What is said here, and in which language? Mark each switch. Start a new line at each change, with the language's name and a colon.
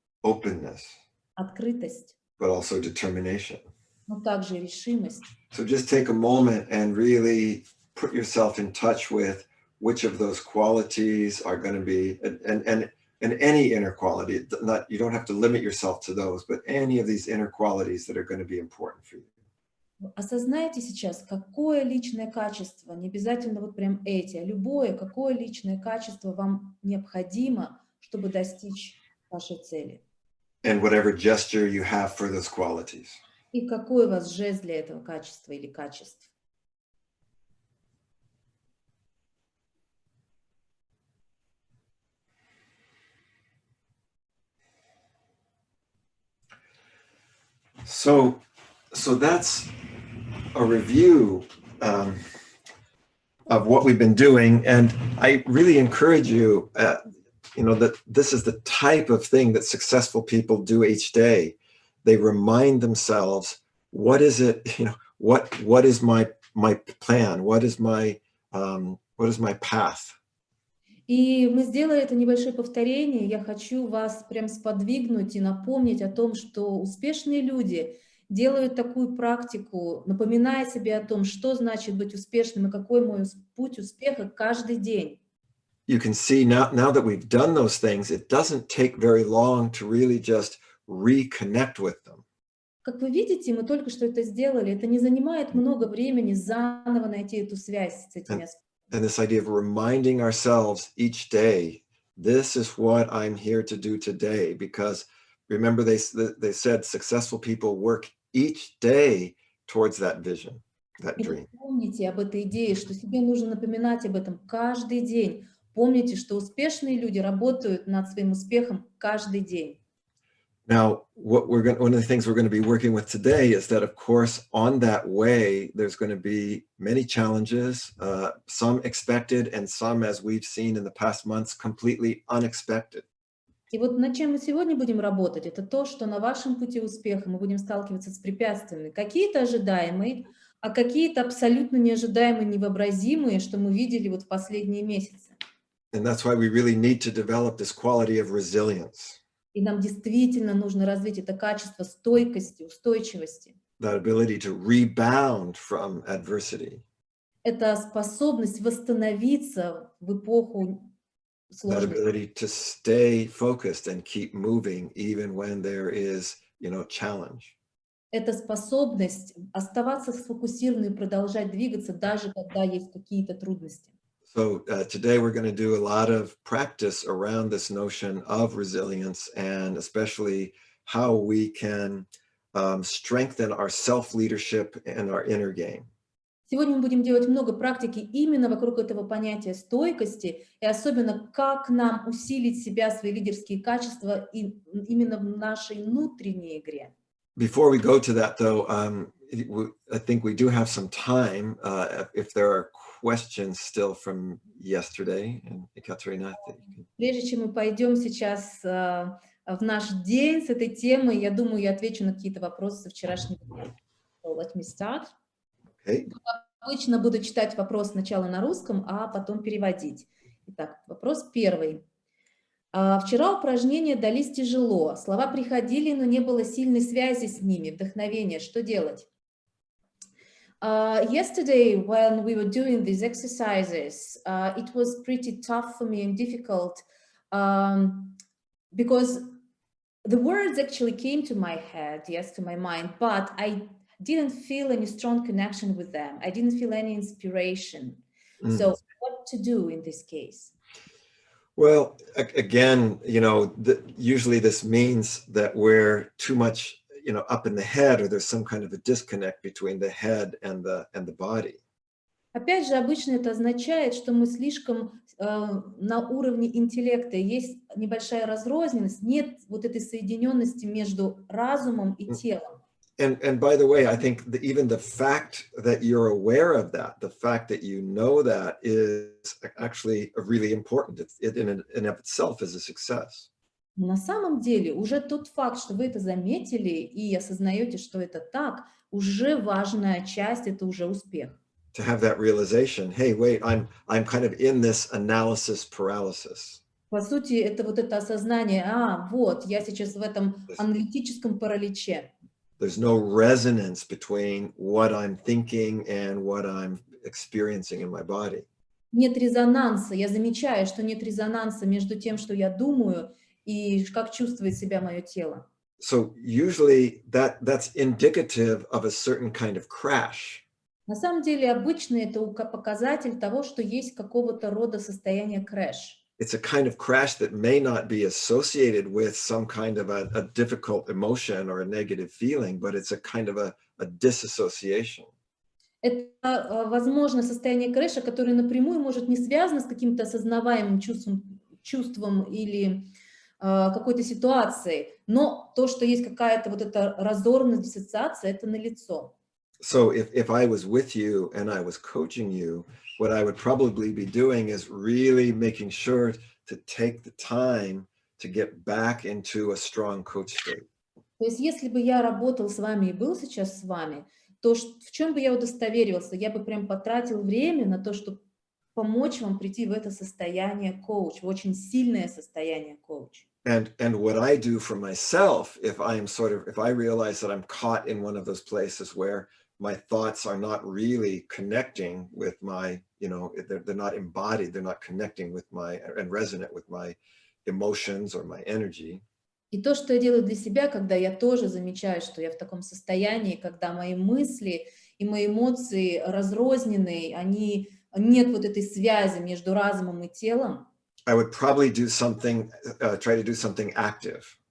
English: openness,
Russian: открытость,
English: but also determination.
Russian: но также решимость.
English: So just take a moment and really put yourself in touch with which of those qualities are going to be, and any inner quality, not, you don't have to limit yourself to those, but any of these inner qualities that are going to be important for you.
Russian: Осознайте сейчас, какое личное качество, не обязательно вот прям эти, а любое, какое личное качество вам необходимо, чтобы достичь вашей цели.
English: And whatever gesture you have for those qualities.
Russian: И какой у вас жест для этого качества или качеств.
English: So that's a review of what we've been doing, and I really encourage you, that this is the type of thing that successful people do each day. They remind themselves, what is it? What is my plan? What is my path?
Russian: И мы сделали это небольшое повторение. Я хочу вас прям сподвигнуть и напомнить о том, что успешные люди делают такую практику, напоминая себе о том, что значит быть успешным и какой мой путь успеха каждый день.
English: You can see now that we've done those things, it doesn't take very long to really just reconnect with them.
Russian: Как вы видите, мы только что это сделали. Это не занимает много времени заново найти эту связь с этими аспектами.
English: And this idea of reminding ourselves each day, this is what I'm here to do today. Because remember, they said successful people work each day towards that vision, that dream.
Russian: Помните об этой идее, что себе нужно напоминать об этом каждый день. Помните, что успешные люди работают над своим успехом каждый день.
English: Now, one of the things we're going to be working with today is that, of course, on that way, there's going to be many challenges, some expected and some, as we've seen in the past months, completely unexpected.
Russian: И вот над чем мы сегодня будем работать, это то, что на вашем пути успеха мы будем сталкиваться с препятствиями. Какие-то ожидаемые, а какие-то абсолютно неожидаемые, невообразимые, что мы видели вот в последние месяцы.
English: And that's why we really need to develop this quality of resilience.
Russian: И нам действительно нужно развить это качество стойкости, устойчивости.
English: That ability to rebound from adversity.
Russian: Это способность восстановиться в эпоху
English: That
Russian: сложности.
English: ability to stay focused and keep moving even when there is, challenge.
Russian: Это способность оставаться сфокусированной и продолжать двигаться, даже когда есть какие-то трудности.
English: So today we're going to do a lot of practice around this notion of resilience, and especially how we can strengthen our self-leadership and our inner game.
Russian: Сегодня мы будем делать много практики именно вокруг этого понятия стойкости, и особенно как нам усилить себя, свои лидерские качества именно в нашей внутренней игре.
English: Before we go to that, though, I think we do have some time if there are questions still from yesterday. And Ekaterina,
Russian: Прежде чем мы пойдем сейчас в наш день с этой темой. Я думаю, я отвечу на какие-то вопросы со вчерашнего дня.
English: So let me start. Okay.
Russian: Обычно буду читать вопрос сначала на русском, а потом переводить. Итак, вопрос первый. Вчера упражнения дались тяжело. Слова приходили, но не было сильной связи с ними, вдохновения. Что делать?
English: Yesterday, when we were doing these exercises, it was pretty tough for me and difficult because the words actually came to my head, yes, to my mind, but I didn't feel any strong connection with them. I didn't feel any inspiration. So what to do in this case? Well, again, usually this means that we're too much, up in the head, or there's some kind of a disconnect between the head and the body.
Russian: Опять же, обычно это означает, что мы слишком на уровне интеллекта, есть небольшая разрозненность, нет вот этой соединенности между разумом и телом.
English: And by the way, I think that even the fact that you're aware of that, the fact that you know that is actually really important. It in and of itself is a success.
Russian: Но на самом деле уже тот факт, что вы это заметили и осознаете, что это так, уже важная часть, это уже успех.
English: To have that realization, hey, wait, I'm kind of in this analysis paralysis.
Russian: По сути, это вот это осознание, вот, я сейчас в этом аналитическом параличе.
English: There's no resonance between what I'm thinking and what I'm experiencing in my body.
Russian: Нет резонанса. Я замечаю, что нет резонанса между тем, что я думаю, и как чувствует себя мое тело.
English: So usually that's indicative of a certain kind of crash.
Russian: На самом деле, обычно это показатель того, что есть какого-то рода состояние crash.
English: It's a kind of crash that may not be associated with some kind of a difficult emotion or a negative feeling, but it's a kind of a disassociation.
Russian: Это, возможно, состояние крэша, которое напрямую может не связано с каким-то осознаваемым чувством или какой-то ситуацией, но то, что есть какая-то вот эта разорванность, диссоциация, это налицо.
English: So if I was with you and I was coaching you, what I would probably be doing is really making sure to take the time to get back into a strong coach state.
Russian: То есть если бы я работал с вами и был сейчас с вами, то в чем бы я удостоверился? Я бы прям потратил время на то, чтобы помочь вам прийти в это состояние коуч, в очень сильное состояние коуч.
English: And what I do for myself, if I realize that I'm caught in one of those places where my thoughts are not really connecting with my, they're not embodied, they're not connecting with and resonant with my emotions or my energy.
Russian: И то, что я делаю для себя, когда я тоже замечаю, что я в таком состоянии, когда мои мысли и мои эмоции разрознены, нет вот этой связи между разумом и телом.
English: I would probably do something, try to do something active.